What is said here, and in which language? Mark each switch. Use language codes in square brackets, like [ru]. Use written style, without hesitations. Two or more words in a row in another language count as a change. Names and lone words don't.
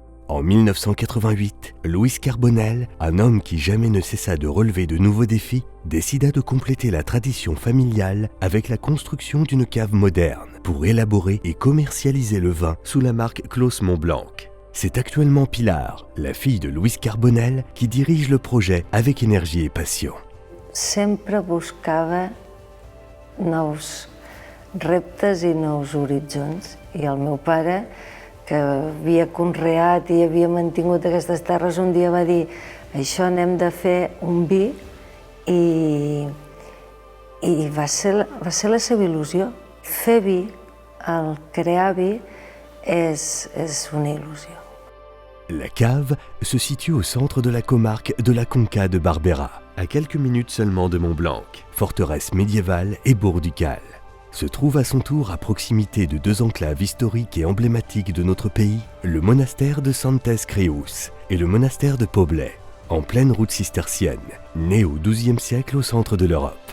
[fr] En 1988, Louis Carbonel, un homme qui jamais ne cessa de relever de nouveaux défis, décida de compléter la tradition familiale avec la construction d'une cave moderne pour élaborer et commercialiser le vin sous la marque Clos Montblanc. C'est actuellement Pilar, la fille de Louis Carbonel, qui dirige le projet avec énergie et passion. [ca] Sempre buscava nous reptes i nous horitzons i el meu pare, que havia conreat i havia mantingut aquestes terres, un dia va dir això anem de fer un vi i va ser la seva il·lusió. Fer vi, el crear vi, és una il·lusió. [fr] La cave se situe au centre de la comarque de la Conca de Barberà, à quelques minutes seulement de Montblanc, forteresse médiévale et bourg ducal. Se trouve à son tour à proximité de 2 enclaves historiques et emblématiques de notre pays, le monastère de Santes Creus et le monastère de Poblet, en pleine route cistercienne, né au XIIe siècle au centre de l'Europe.